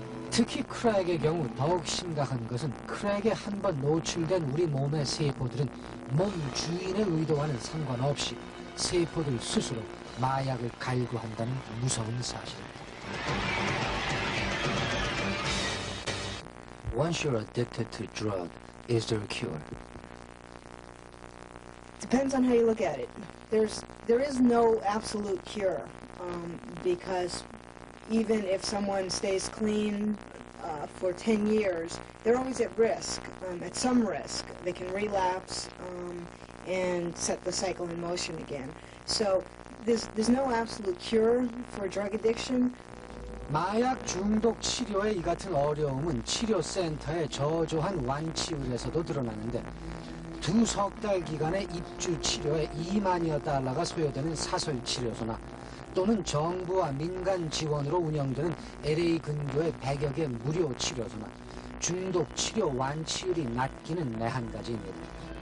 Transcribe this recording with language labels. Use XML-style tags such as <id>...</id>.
<ko>특히 크랙의 경우 더욱 심각한 것은 크랙에 한 번 노출된 우리 몸의 세포들은 몸 주인의 의도와는 상관없이 세포들 스스로 마약을 갈구한다는 무서운 사실입니다.</ko> <en>Once you're addicted to a drug, is there a cure? Depends on how you look at it. There is no absolute cure because even if someone stays clean for 10 years, they're always at risk, at some risk. They can relapse and set the cycle in motion again. So there's no absolute cure for drug addiction.</en> <ko>마약 중독 치료의 이 같은 어려움은 치료센터의 저조한 완치율에서도 드러나는데 두 석 달 기간의 입주 치료에 2만여 달러가 소요되는 사설 치료소나 또는 정부와 민간 지원으로 운영되는 LA 근교의 100여 개 무료 치료소나 중독 치료 완치율이 낮기는 내 한 가지입니다.</ko>